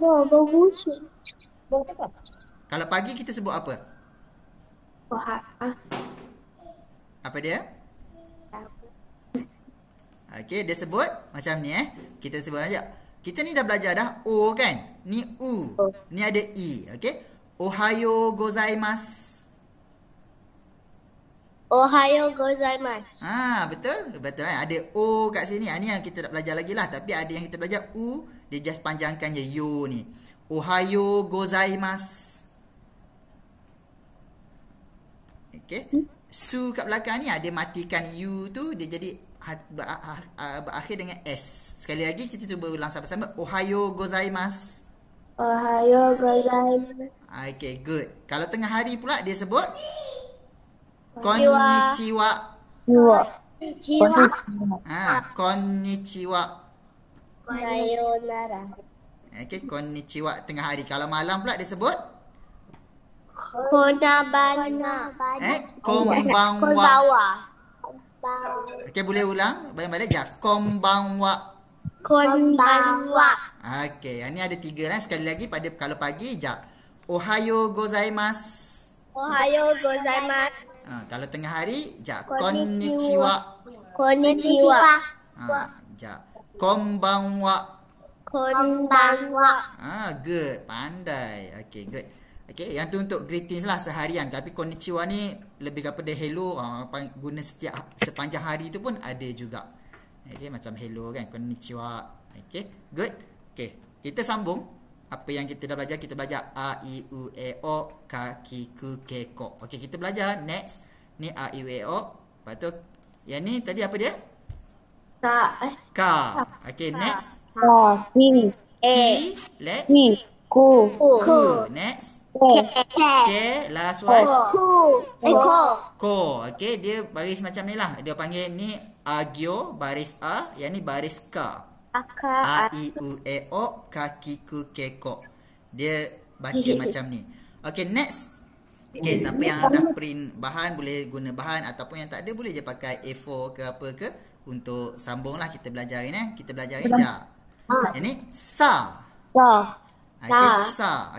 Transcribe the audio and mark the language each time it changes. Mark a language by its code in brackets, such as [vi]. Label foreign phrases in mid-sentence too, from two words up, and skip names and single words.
[ms] Kalau pagi kita sebut apa? Apa dia? Okey, dia sebut macam ni Kita sebut aja. Kita ni dah belajar dah O kan? Ni U. Ni ada I. Okey. [ja] Ohayo gozaimasu. [ms] Betul? Betul kan? Ada O kat sini. Ni yang kita nak belajar lagi lah. Tapi ada yang kita belajar U, dia just panjangkan je yo ni. [ja] Ohayo gozaimasu. [ms] Okey. Su kat belakang ni dia matikan U tu, dia jadi berakhir dengan S. Sekali lagi kita cuba ulang sama-sama. [ja] Ohayo gozaimasu. Ohayo gozaimasu. [en] Okay, good. [ms] Kalau tengah hari pula dia sebut [ja] Konnichiwa. konnichiwa. Konnichiwa. Konnichiwa. Sayonara. [ms] Okay, konnichiwa tengah hari. Kalau malam pula dia sebut [ja] Konabana. [ms] konbanwa. Okay, boleh ulang? Balik-balik je. [ja] Konbanwa. Konbanwa. [ms] Okay, yang ni ada 3 lah. Sekali lagi pada kalau pagi, jap. [ja] Ohayo gozaimasu. Ohayo gozaimasu. [ms] Kalau tengah hari, jap. [ja] Konnichiwa. Konnichiwa. Jap. Konbanwa. Konbanwa. [en] Good. Pandai. Okay, good. [ms] Okay, yang tu untuk greetings lah seharian. Tapi konnichiwa ni lebih kepada hello. Guna sepanjang hari tu pun ada juga. Okay, macam hello kan. Konnichiwa. Okay, good. Okay, kita sambung. Apa yang kita dah belajar. Kita belajar [ja] A, I, U, E, O, Ka, Ki, Ku, Ke, Ko. [ms] Okay, kita belajar next. Ni [ja] A, I, U, E, O. [ms] Lepas tu, yang ni tadi apa dia? [en] Ka. Okay, next. [ja] Ki. Let's. Ku. [en] Next. [ja] Ke. [en] Okay, last one. [ja] Ko. Ko. [ms] Okay, dia baris macam ni lah. Dia panggil ni agyo, baris A. Yang ni baris Ka. [ja] A, I, U, E, O, Ka, Ki, Ku, Ke, Ko. [ms] Dia baca macam ni. Okay, next. Okay, siapa yang dah print bahan boleh guna bahan. Ataupun yang tak ada boleh je pakai A4 ke apa ke. Untuk sambung lah kita belajar ni. Kita belajar ni jap. Yang ni sa. Okay, sa.